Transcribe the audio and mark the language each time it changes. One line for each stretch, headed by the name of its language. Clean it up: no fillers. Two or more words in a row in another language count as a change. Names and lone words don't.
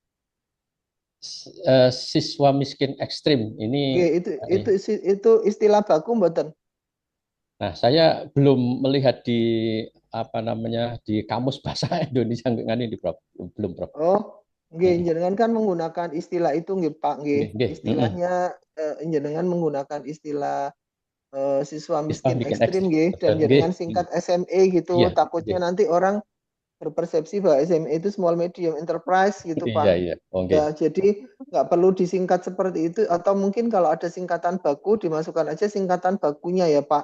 Indonesian: Siswa miskin ekstrim Oke, ini. itu istilah baku mboten? Nah, saya belum melihat di di kamus bahasa Indonesia dengan ini, Prof. Belum, Prof.
Javanese: Oh, nggih, Mm.
Indonesian: jenengan kan menggunakan istilah itu nggih Pak, nggih.
Javanese: Nggih, nggih.
Indonesian: Istilahnya jenengan menggunakan istilah siswa Siswa miskin bikin ekstrim ekstrim.
Javanese: nggih
Indonesian: Betul. dan
Javanese: Nggih.
Indonesian: jenengan singkat SME gitu. Iya, Takutnya
Javanese: nggih.
Indonesian: nanti orang berpersepsi bahwa SME itu
English: small medium enterprise
Indonesian: gitu Iya, Pak. iya. Oh, nggih. Ya, jadi nggak perlu disingkat seperti itu atau mungkin kalau ada singkatan baku dimasukkan aja singkatan bakunya ya Pak.